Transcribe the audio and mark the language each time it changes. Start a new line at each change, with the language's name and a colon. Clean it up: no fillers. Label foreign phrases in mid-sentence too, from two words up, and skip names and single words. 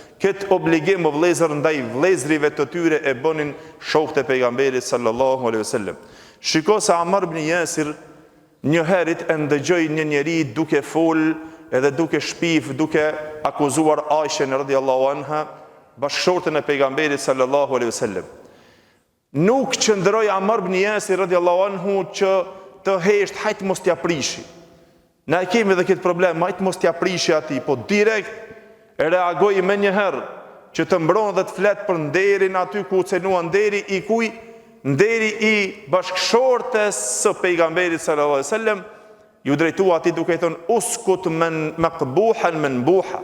Albanian: Këtë obligim o vëllezër ndaj vëllezërive të tyre e bënin shokët e pejgamberit
Arabic: صلى الله عليه وسلم.
Albanian: Shiko se Amr ibn Yasir një herit e ndëgjoj një njeri duke fol edhe duke shpif, duke akuzuar Aishën
Arabic: رضي الله عنها,
Albanian: bashkëshortën e pejgamberit
Arabic: صلى الله عليه وسلم.
Albanian: Nuk qëndroi Amr ibn Yasir
Arabic: رضي الله عنه
Albanian: që të hesht hajt mos t'ja prishi. Na e kemi edhe këtë problem, hajt mos t'ja prishi atij, po direkt reagoi më një herë që të mbron dhe të flet për nderin aty ku cenua nderi i kuj, nderi i bashkëshortes së pejgamberit
Arabic: صلى الله عليه وسلم,
Albanian: ju drejtua atij duke thënë
Arabic: اسكت من مقبوحا منبوحا.